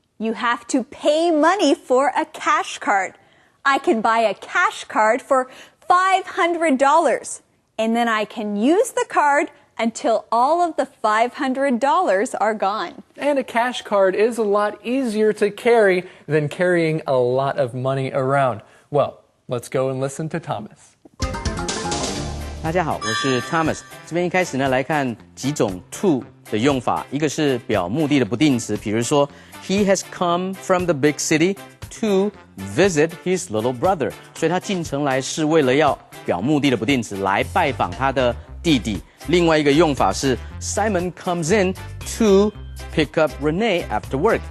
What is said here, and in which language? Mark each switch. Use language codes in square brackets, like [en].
[en] You have to pay money for a cash card. I can buy a cash card for $500, and then I can use the card until all of the $500 are gone. And a cash card is a lot easier to carry than carrying a lot of money around. Well, let's go and listen to Thomas. [zh] 大家好，我是 Thomas。这边一开始呢，来看几种 to 的用法。一个是表目的的不定词，比如说 [en] He has come from the big city to visit his little brother。 [zh] 所以他进城来是为了要表目的的不定词，来拜访他的弟弟。另外一个用法是 [en] Simon comes in to pick up Renee after work。